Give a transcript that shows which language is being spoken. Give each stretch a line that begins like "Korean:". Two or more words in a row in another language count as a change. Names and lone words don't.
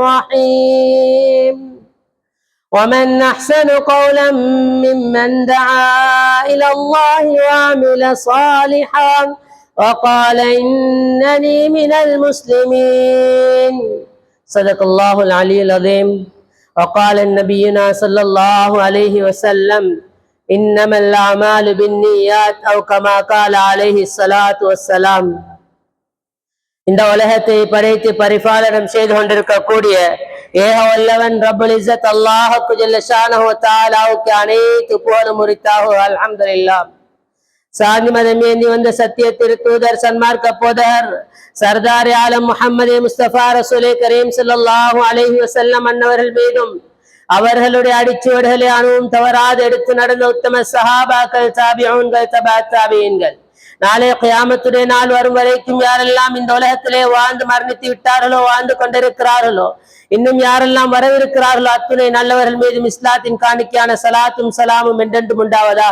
Arabic: الرحيم ومن أحسن قولا ممن دعا إلى الله وعمل صالحا وقال إنني من المسلمين صدق الله العلي العظيم وقال نبينا صلى الله عليه وسلم إنما الأعمال بالنيات أو كما قال عليه الصلاة والسلام.
Tamil: இந்த உலகத்தை படைத்து பரிபாலனம் செய்து கொண்டிருக்கக்கூடிய ஏக வல்லவன்
Arabic: رب العزة الله جل شأنه
Tamil: வ தஆலாவுக்கு அனைத்து புகழும் உரித்தாகும்.
Arabic: الحمد لله.
Tamil: சாந்தி மதம் ஏந்தி வந்த சத்திய திருத்தூதர் சன்மார்க்க போதகர் சர்தார் ஆலம் முஹம்மது முஸ்தபா
Arabic: رسول كريم صلى الله عليه وسلم
Tamil: அன்னவர்கள் மீதும் அவர்களுடைய அடிச்சுவடுகளை அணுவும் தவறாது எடுத்து நடந்த உத்தம சஹாபாக்கள் தாபிஊன்கள் தபா தாபிஈன்கள் நாளை கியாமத்துடைய நாள் வரும் வரைக்கும் யாரெல்லாம் இந்த உலகத்திலே வாழ்ந்து மரணித்து விட்டார்களோ வாழ்ந்து கொண்டிருக்கிறார்களோ இன்னும் யாரெல்லாம் வரவிருக்கிறார்களோ அத்துணை நல்லவர்கள் மீதும் இஸ்லாத்தின் காணிக்கையான சலாத்தும் சலாமும் என்றென்றும் உண்டாவதாக.